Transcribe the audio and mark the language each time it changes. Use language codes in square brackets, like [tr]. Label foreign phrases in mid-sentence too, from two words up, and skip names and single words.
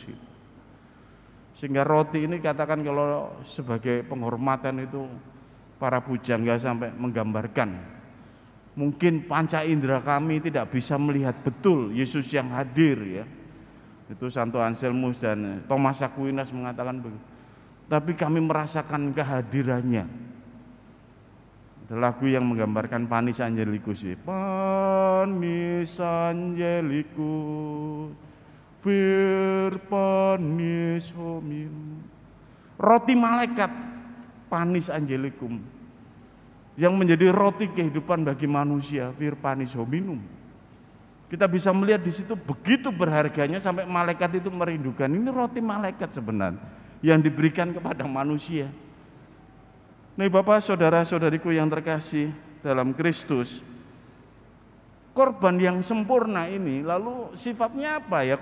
[id] Sehingga roti ini katakan kalau sebagai penghormatan itu para pujangga sampai menggambarkan, mungkin panca indera kami tidak bisa melihat betul Yesus yang hadir ya. Itu Santo Anselmus dan Thomas Aquinas mengatakan begitu. Tapi kami merasakan kehadirannya. Ada lagu yang menggambarkan Panis Angelicus ya. [la] Panis Angelicus vir panis hominum. [id] Roti malaikat Panis Angelicum yang menjadi roti kehidupan bagi manusia, [la] vir panis hominum. [id] Kita bisa melihat di situ begitu berharganya sampai malaikat itu merindukan. Ini roti malaikat sebenarnya yang diberikan kepada manusia. Nih Bapak, saudara-saudariku yang terkasih dalam Kristus, korban yang sempurna ini lalu sifatnya apa ya?